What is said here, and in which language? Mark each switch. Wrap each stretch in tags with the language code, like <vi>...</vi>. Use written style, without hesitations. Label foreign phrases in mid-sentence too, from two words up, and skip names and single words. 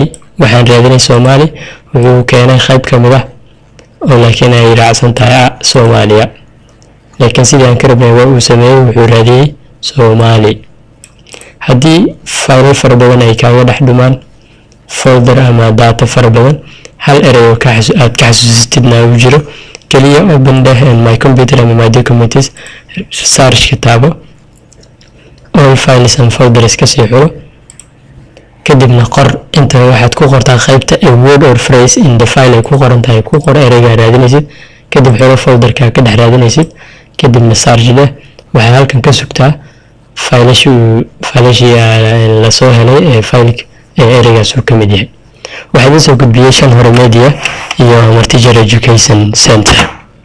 <so>waxaan raadinay Soomaali, wuxuu keenay qayb ka mid ah oo laakiin ay raacsan tahay Soomaaliya, laakiin sidii aan ka rabnay waa uu sameeyay, wuxuu raadiyay Soomaali. haddii faylal fara badan ay kaaga dhex dhumaan folder ama data fara badan, hal erey oo aad ka xasuusatidna uu jiro, kaliya open dheh</so> <en>my computer</en> <so>ama</so> <en>my documents,</en> <so>search ka taabo,</so> <en>all files and folders</en> <so>ka sii xulo, kadibna qor inta waxaad ku qortaa qaybta</so> <en>a word or phrase in the file</en> <so>ay ku qoran tahay, ku qor ereyga raadinaysid, kadib xulo folderka ka dhex raadinaysid, kadibna search leh. waxaad halkan ka sugtaa faylashii la soo helay ee faylka ee ereygaas uu ka mid yahay. waxaa idin soo gudbiyay Shan Hore Media iyo Martijar Education Center.</so>